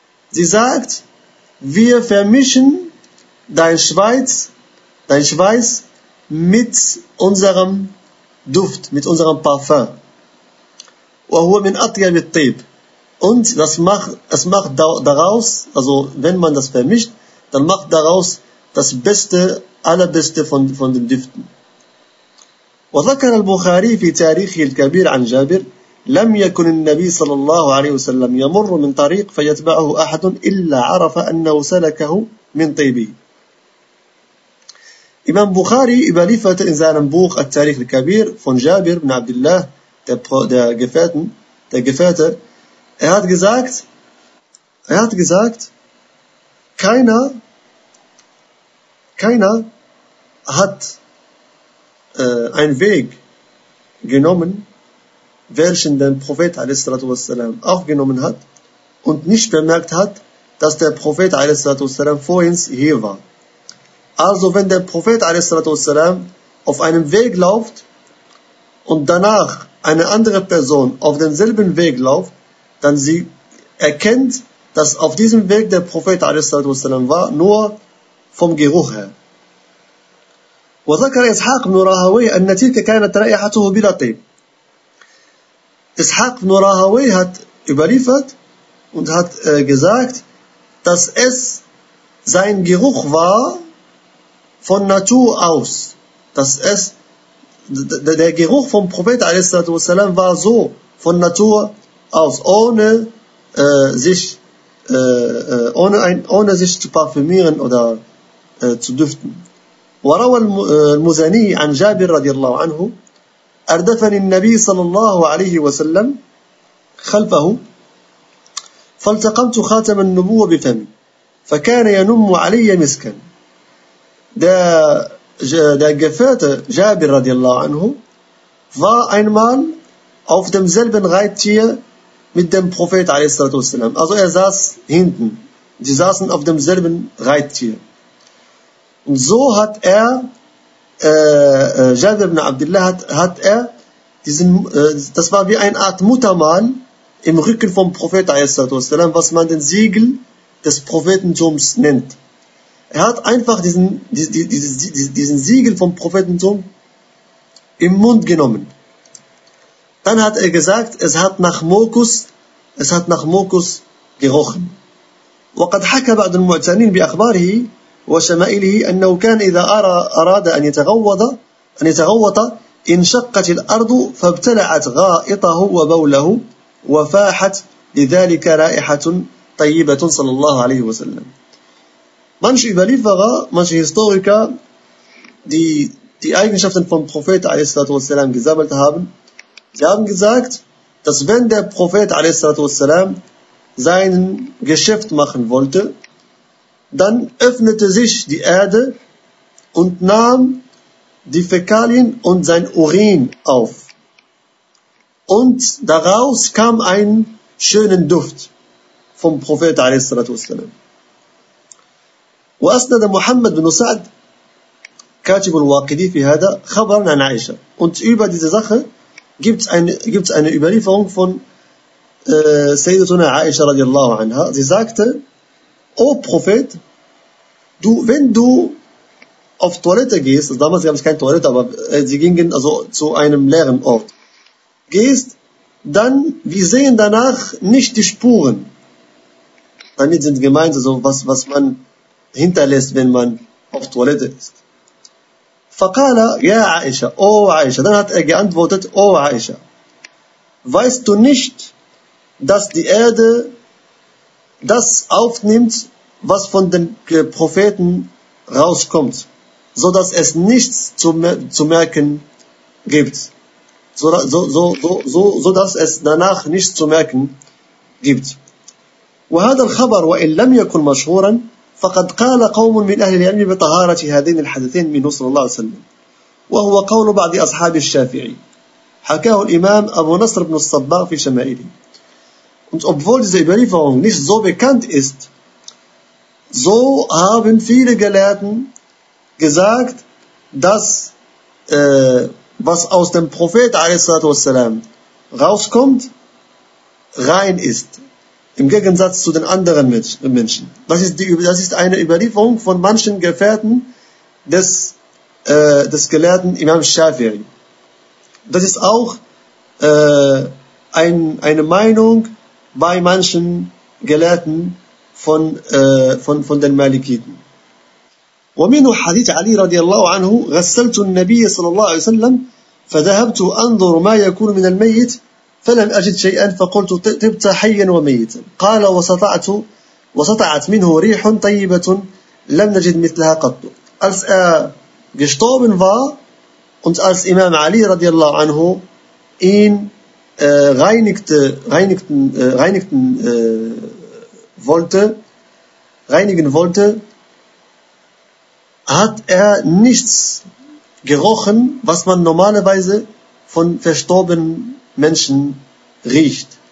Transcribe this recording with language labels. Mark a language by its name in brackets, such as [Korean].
[German] Sie sagt, wir vermischen dein Schweiß mit unserem Duft, mit unserem Parfum. [Arabic] وهو من أطيب الطيب. [German] Und es macht daraus, also wenn man das vermischt, dann macht daraus das Beste, allerbeste von den Düften. [Arabic] وذكر البخاري في تاريخه الكبير عن جابر لم يكن النبي صلى الله عليه وسلم يمر من طريق فيتبعه أحد إلا عرف أنه سلكه من طيبه. [German] Imam Bukhari überlieferte in seinem Buch At-Tarikh al-Kabir von Jabir ibn Abdullah, der Gefährte, er hat gesagt, keiner hat einen Weg genommen, welchen der Prophet a.s.w. auch genommen hat und nicht bemerkt hat, dass der Prophet a.s.w. vorhin hier war. Also wenn der Prophet a.s. auf einem Weg läuft und danach eine andere Person auf demselben Weg läuft, dann sie erkennt, dass auf diesem Weg der Prophet a.s. war, nur vom Geruch her. [Arabic] وذكر إسحاق بن راهوي أن تلك كانت رائحته بلا طيب. [German] إسحاق بن راهوي hat überliefert und hat gesagt, dass es sein Geruch war von Natur aus, dass es der Geruch vom Prophet a.s. war so von Natur aus, ohne sich zu parfümieren oder zu düften. [Arabic] وروى المزني عن جابر رضي الله عنه أردفني النبي صلى الله عليه وسلم خلفه فالتقمت خاتم النبوة بفمي فكان ينم علي مسكا. [German] Der der Gefährte Jabir radiallahu anhu war einmal auf demselben Reittier mit dem Prophet a.s.w. Also er saß hinten. Sie saßen auf demselben Reittier. Und so hat er, Jabir ibn Abdullah, hat er diesen, das war wie eine Art Muttermal im Rücken vom Prophet a.s.w., was man den Siegel des Prophetentums nennt. Er hat einfach diesen Siegel vom Prophetentum im Mund genommen. Dann hat er gesagt, es hat nach Mokus gerochen. [Arabic] وقد حكى بعض المعتنين بأخباره وشمائله أنه كان إذا أراد أن يتغوط انشقت الأرض فابتلعت غائطه وبوله وفاحت لذلك رائحة طيبة صلى الله عليه وسلم. [German] Manche Überlieferer, manche Historiker, die Eigenschaften vom Prophet a.s. gesammelt haben, sie haben gesagt, dass wenn der Prophet a.s. sein Geschäft machen wollte, dann öffnete sich die Erde und nahm die Fäkalien und sein Urin auf. Und daraus kam ein schönen Duft vom Prophet a.s. [Arabic] وأسند محمد بن سعد كاتب الواقدي في هذا خبرا عن عائشة. [German] Und über diese Sache gibt's eine Überlieferung von Sayyidatuna Aisha radiallahu anha. Sie sagte: O Prophet, wenn du auf Toilette gehst, also damals gab es keine Toilette, aber sie gingen also zu einem leeren Ort, gehst, dann wir sehen danach nicht die Spuren. Damit sind gemeint, also was man hinterlässt, wenn man auf Toilette ist. [Arabic] فقال يا عائشة, O عائشة. [German] Dann hat er geantwortet, O عائشة, weißt du nicht, dass die Erde das aufnimmt, was von den Propheten rauskommt, so dass es nichts zu merken gibt, so dass es danach nichts zu merken gibt. [Arabic] وهذا الخبر وإن لم يكن مشهورا فقد قال قوم من أهل العلم بطهارة هذين الحدثين من صلى الله عليه وسلم وهو قول بعض أصحاب الشافعي حكاه الإمام أبو نصر بن الصباغ في شمائله. [German] Und obwohl diese Überlieferung nicht so bekannt ist, so haben viele Gelehrten gesagt, dass was aus dem Prophet a.s. rauskommt, rein ist. Im Gegensatz zu den anderen Menschen. Das ist eine Überlieferung von manchen Gefährten des gelehrten Imam Shafi'i. Das ist auch eine Meinung bei manchen Gelehrten von den Malikiten. [Arabic] ومنه حديث علي رضي الله عنه غسلت النبي صلى الله عليه وسلم فذهبت أنظر ما يكون من الميت فلم أجد شيئا فقلت طبت حيا وميتا قال وسطعت منه ريح طيبة لم نجد مثلها قط. [German] Als er gestorben war und als Imam Ali radiallahu anhu ihn reinigen wollte, hat er nichts gerochen, was man normalerweise von verstorbenen Menschen riecht.